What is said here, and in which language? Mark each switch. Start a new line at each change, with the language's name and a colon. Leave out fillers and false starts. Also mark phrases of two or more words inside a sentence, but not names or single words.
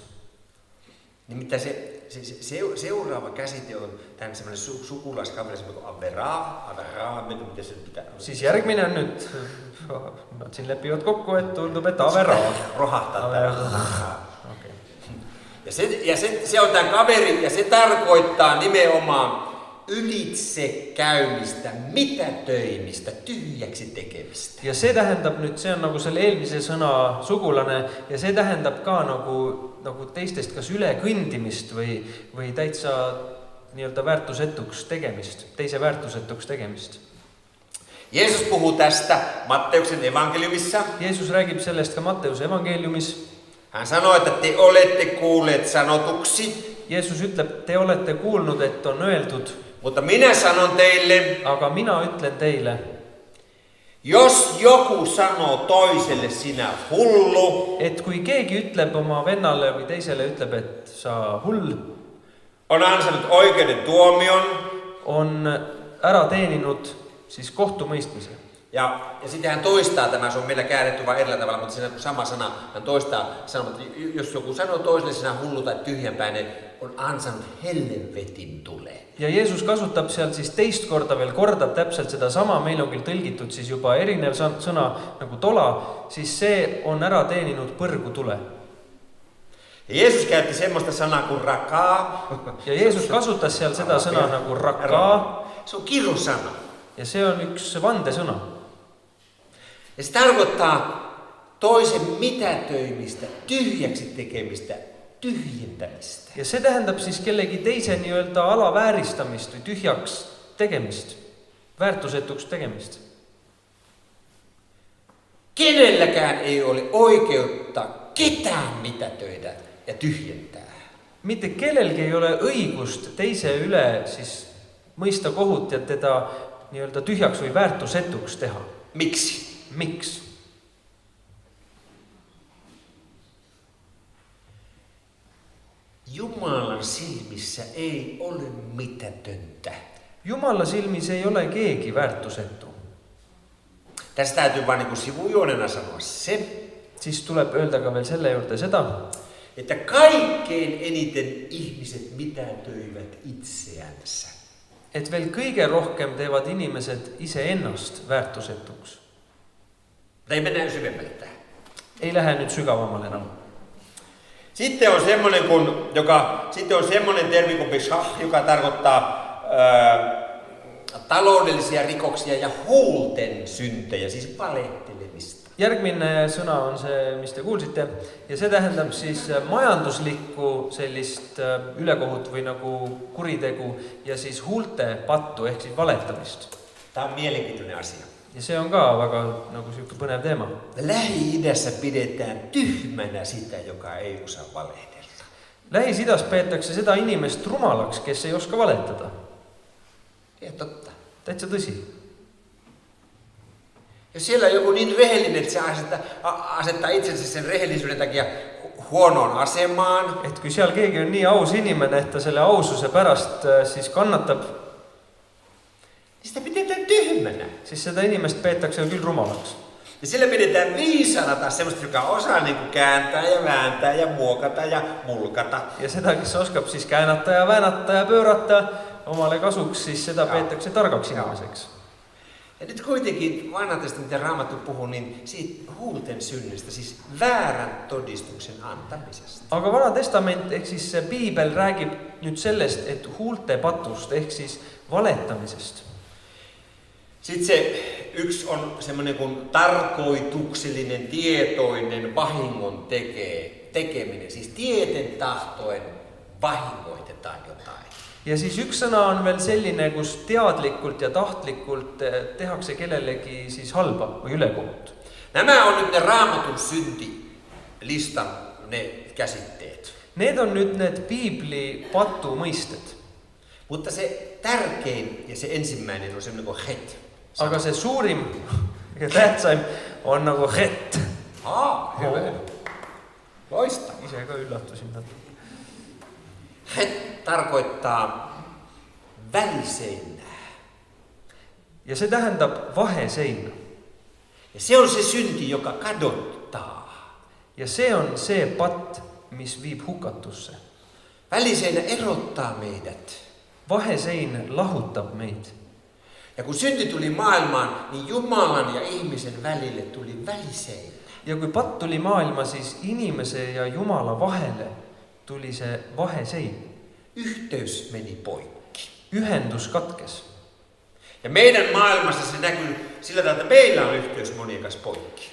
Finnish: Nimittäin se seuraava käsite on tämän semmoinen sukulaiskaveri, semmoinen kuin averaa, miten se pitää...
Estonian: Siis järgmine on nyt, nad siin lepivad kokku, et tundub, et averaa.
Finnish: Rohahtaa. Okay. Ja se on tämän kaveri ja se tarkoittaa nimenomaan ylitse käymistä, mitätöimistä, tyhjäksi tekemistä.
Estonian: Ja see tähendab nüüd, see on nagu selle eelmise sõna sugulane ja see tähendab ka nagu teistest kas üle kõndimist või täitsa nii-öelda väärtusetuks tegemist, teise väärtusetuks tegemist.
Finnish: Jeesus puhuu tästä Matteuksen evankeliumissa.
Estonian: Jeesus räägib sellest ka Matteuse evankeliumis.
Finnish: Hän sanoo, että te olette kuulleet sanotuksi.
Estonian: Jeesus ütleb, te olette kuulnud, et on öeldud.
Finnish: Mutta minä sanon teille.
Estonian: Aga mina ütlen teile.
Finnish: Jos joku sanoo toiselle sinä hullu.
Estonian: Et kui keegi ütleb oma vennalle või teisele ütleb, et sa hull.
Finnish: On ansainnut oikeuden tuomion.
Estonian: On ära teeninud siis kohtumõistmise.
Finnish: Ja sitten hän toistaa tämä, se on meillä käännetty vain erillä tavalla, mutta siinä on sama sana. Hän toistaa sanomaan, että jos joku sanoo toiselle sinä hullu tai tyhjänpäinen, on ansainnut helvetin tuleen.
Estonian: Ja Jeesus kasutab seal siis teist korda veel, kordab täpselt seda sama, meil on küll tõlgitud siis juba erinev sõna nagu tola, siis see on ära teeninud põrgu tule.
Finnish: Ja Jeesus käytti semmoista sanaa kuin rakaa.
Estonian: Ja Jeesus kasutas seal seda sõna nagu rakaa.
Finnish: Se on kirosana.
Estonian: Ja see on üks vandesõna.
Finnish: Ja se tarkoittaa toisen mitätöimistä, tyhjäksi tekemistä, tyhjentämistä.
Estonian: Ja see tähendab siis kellegi teise nii-öelda alavääristamist või tühjaks tegemist, väärtusetuks tegemist.
Finnish: Kenelläkään ei ole oikeutta ketään mitätöidä ja tyhjentää.
Estonian: Mitte kellelgi ei ole õigust teise üle siis mõista kohut ja teda nii-öelda tühjaks või väärtusetuks teha.
Finnish: Miksi?
Estonian: Miks?
Finnish: Jumalan silmissä ei ole mitätöntä.
Estonian: Jumala silmis ei ole keegi väärtusetu.
Finnish: Tästä täytyy vain niin kuin sivujuonena sanoa se,
Estonian: Siis tuleb öelda ka veel selle juurde seda,
Finnish: että kaikkein eniten ihmiset mitätöivät itseänsä.
Estonian: et veel kõige rohkem teevad inimesed iseennast väärtusetuks.
Finnish: Tai mennään syvemmälle tähän.
Estonian: Ei lähe nyt sügavammalle enam.
Finnish: Sitten on semmoinen termi kuin beshah, joka tarkoittaa taloudellisia rikoksia ja huulten syntejä, siis valehtelemista.
Estonian: Järgmine sõna on see, mis te kuulsite, ja see tähendab siis majanduslikku sellist ülekohut või nagu kuritegu ja siis huulte pattu ehk siis valetamist.
Finnish: Tämä on mielenkiintoinen asia.
Estonian: Ja see on ka väga nagu siuke põnev teema.
Finnish: Lähi-idässä pidetään tyhmänä sitä, joka ei osaa valehdella.
Estonian: Lähis-idas peetakse seda inimest rumalaks, kes ei oska valetada.
Finnish: Ja totta.
Estonian: Täitsa tõsi.
Finnish: Jos siellä on joku niin rehellinen, että se asettaa itsensä sen rehellisyyden takia huonoon asemaan.
Estonian: Et kui seal keegi on nii aus inimene, et ta selle aususe pärast siis kannatab,
Finnish: niin sitä pidetään tyhmänä.
Estonian: siis seda inimest peetakse küll rumalaks.
Finnish: Ja sillä pidetään viisana taas semmoista, joka osaa niin kuin kääntää ja vääntää ja muokata ja mulkata.
Estonian: Ja seda, kes oskab siis käänata ja väänata ja pöörata omale kasuks, siis seda peetakse targaks inimeseks.
Finnish: Ja nyt kuitenkin vanha testamentin Raamattu puhuu niin siitä huulten synnistä, siis väärän todistuksen antamisesta.
Estonian: Aga Vana Testament ehk siis see piibel räägib nüüd sellest, et huulte patust ehk siis valetamisest.
Finnish: Sitten se yksi on semmoinen kuin tarkoituksellinen, tietoinen vahingon tekeminen. Siis tieten tahtoen vahingoitetaan jotain.
Estonian: Ja siis üks sõna on veel selline, kus teadlikult ja tahtlikult tehakse kellelegi siis halba või ülekohut.
Finnish: Nämä on nyt ne Raamatun syntilistan ne käsitteet.
Estonian: Need on nüüd need piibli patu mõisted.
Finnish: Mutta se tärkein ja se ensimmäinen on semmoinen kuin het.
Estonian: Aga see suurim ja tähtsaim on nagu het.
Finnish: Hyvä. Loistava.
Estonian: Ise ka üllatusin.
Finnish: Het tarkoittaa väliseinää.
Estonian: Ja se tähendab vaheseina.
Finnish: Ja se on se synti, joka kadottaa.
Estonian: Ja see on see patt, mis viib hukatusse.
Finnish: Väliseinä erottaa meidät.
Estonian: Vahesein lahutab meid.
Finnish: Ja kun synti tuli maailmaan, niin Jumalan ja ihmisen välille tuli väliseinä.
Estonian: Ja kui patt tuli maailma, siis inimese ja Jumala vahele tuli see vahesein.
Finnish: Yhteys meni poikki.
Estonian: Ühendus katkes.
Finnish: Ja meidän maailmassa se näkyy sillä tavalla, että meillä on yhteys monien kanssa poikki.